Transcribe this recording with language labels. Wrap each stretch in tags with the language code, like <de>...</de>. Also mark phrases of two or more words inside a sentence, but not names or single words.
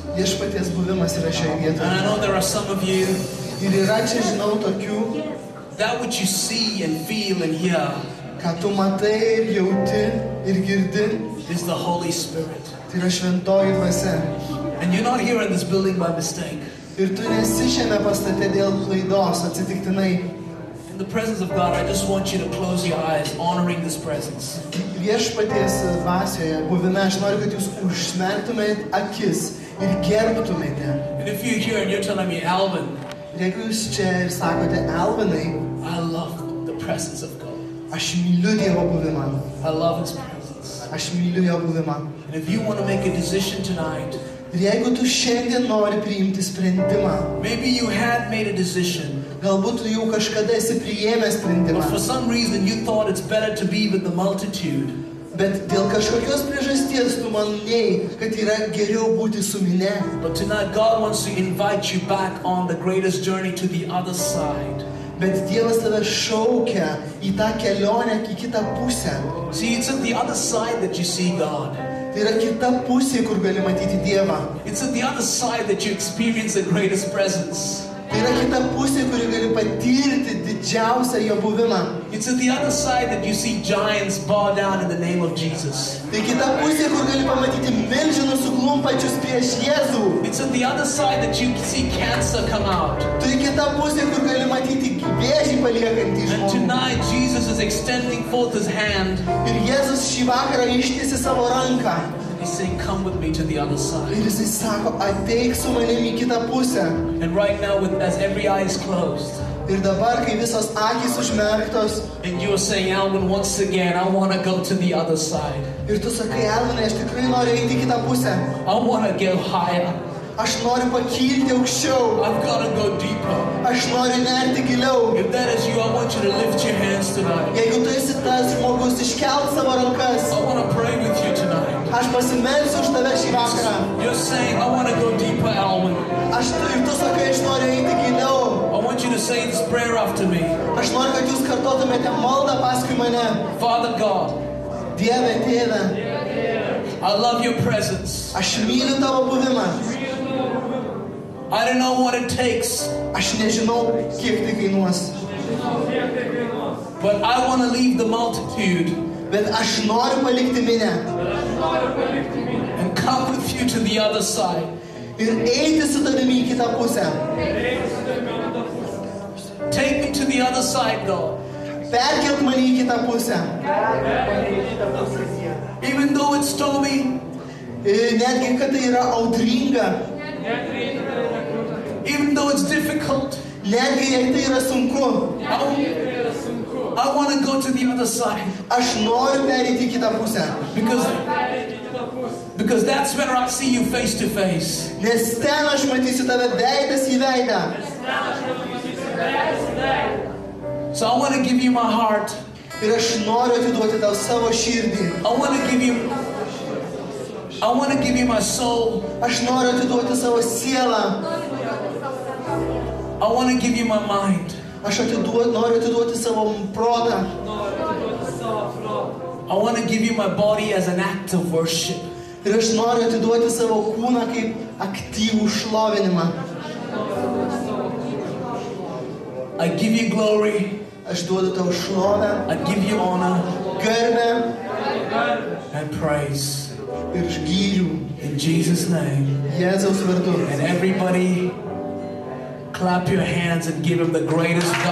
<lt>Viešpaties buvimas yra šioje</lt> <en>And</en> <lt>vietoje.</lt> <en>I know there are some of you,</en> <lt>Ir yra čia, žinau, tokių,</lt> <en>that which you see and feel and hear</en> <lt>ką tu matai ir jauti ir girdi,</lt> <en>is the Holy Spirit.</en> <lt>tai yra šventoji dvasia.</lt> <en>And you're not here in this building by mistake.</en> <lt>Ir tu nesi šiame pastate dėl klaidos, atsitiktinai.</lt> <en>In the presence of God, I just want you to close your eyes, honoring this presence.</en> <lt>Viešpaties dvasioje buvime aš noriu, kad jūs užmerktumėt akis ir gerbtumėte.</lt> <en>And if you're here and you're telling me, Alvin,</en> <lt>Ir jeigu jūs čia ir sakote, Alvinai,</lt> <en>I love the presence of God.</en> <lt>aš myliu Dievo buvimą,</lt> <en>I love His presence.</en> <lt>aš myliu Jo buvimą.</lt> <en>And if you want to make a decision tonight,</en> <lt>Ir jeigu tu šiandien nori priimti sprendimą,</lt> <en>maybe you had made a decision,</en> <lt>galbūt tu jau kažkada esi priėmęs sprendimą,</lt> <en>but for some reason you thought it's better to be with the multitude.</en> <lt>bet dėl kažkokios priežasties tu manai, kad yra geriau būti su mine.</lt> <en>But tonight God wants to invite you back on the greatest journey to the other side.</en> <lt>Bet Dievas tave šaukia į tą kelionę, į kitą pusę.</lt> <en>See, it's at the other side that you see God.</en> <lt>Tai yra kita pusė, kur gali matyti Dievą.</lt> <en>It's at the other side that you experience the greatest presence.</en> <lt>Tai yra kita pusė, kuri gali patirti didžiausią Jo buvimą.</lt> <en>It's at the other side that you see giants bow down in the name of Jesus.</en> <lt>Tai kita pusė, kur gali pamatyti milžinus suklumpančius prieš Jėzų.</lt> <en>It's at the other side that you see cancer come out.</en> <lt>Tai kita pusė, kur gali matyti vėžį paliekantį</lt> <en>And</en> <lt>žmogų.</lt> <en>tonight Jesus is extending forth His hand.</en> <lt>Ir Jėzus šį vakarą ištiesi savo ranką.</lt> <en>He's saying, come with me to the other</en> <lt>Ir</lt> <en>side.</en> <lt>Jisai sako, ateik su manimi į kitą pusę.</lt> <en>And right now, as every eye is closed,</en> <lt>Ir dabar, kai visos akys užmerktos,</lt> <en>and you are saying, Alvin, once again, I want to go to the other side.</en> <lt>ir tu sakai, Alvinai, aš tikrai noriu eiti į kitą pusę.</lt> <en>I want to go higher.</en> <lt>Aš noriu pakilti aukščiau.</lt> <en>I've got to go deeper.</en> <lt>Aš noriu nerti giliau.</lt> <en>If that is you, I want you to lift your hands tonight.</en> <lt>Jeigu tu esi tas žmogus, iškelt savo rankas.</lt> <en>I want to pray with you tonight.</en> <lt>Aš pasimelsiu už tave šį vakarą.</lt> <en>You're saying, I want to go deeper, Alvin.</en> <lt>Ir tu sakai, aš noriu eiti giliau.</lt> <en>I want you to say this prayer after me.</en> <lt>Aš noriu, kad jūs kartotumėte maldą paskui mane.</lt> <en>Father God,</en> <lt>Dieve, Tėve,</lt> <en>I love your presence.</en> <lt>aš myliu tavo buvimą.</lt> <en>I don't know what it takes,</en> <lt>Aš nežinau, kiek tai kainuos.</lt> <en>but I want to leave the multitude</en> <lt>Bet aš noriu palikti minę.</lt> <en>and come with you to the other side.</en> <lt>Ir eiti su tavimi į kitą pusę.</lt> <en>Take me to the other side, God.</en> <lt>Perkelk mane į kitą pusę.</lt> <en>Even though it's stormy,</en> <lt>Ir netgi, kad tai yra audringa.</lt> <en>even though it's difficult,</en> <lt>Netgi, jei tai yra sunku.</lt> <en>I want to go to the other side.</en> <lt>Aš noriu pereiti į kitą pusę.</lt> <en>Because that's where I see you face to face.</en> <lt>Nes ten aš matysiu tave veidas į veidą.</lt> <en>So I want to give you my heart.</en> <lt>Ir aš noriu atiduoti tau savo širdį.</lt> <en>I want to give you I want to give you my soul.</en> <lt>Aš noriu atiduoti savo sielą.</lt> <en>I want to give you my mind.</en> <lt>Aš noriu atiduoti savo protą.</lt> <en>I want to give you my body as an act of worship.</en> <lt>Ir aš noriu atiduoti savo kūną kaip aktyvų šlovinimą.</lt> <en>I give you glory.</en> <lt>Aš duodu tau šlovę,</lt> <en>I give you honor</en> <lt>garbę</lt> <en>and praise.</en> <lt>ir gyrių.</lt> <en>In Jesus' name.</en> <lt>Jėzaus vardu.</lt> <en>And everybody clap your hands and give him the greatest God.</en>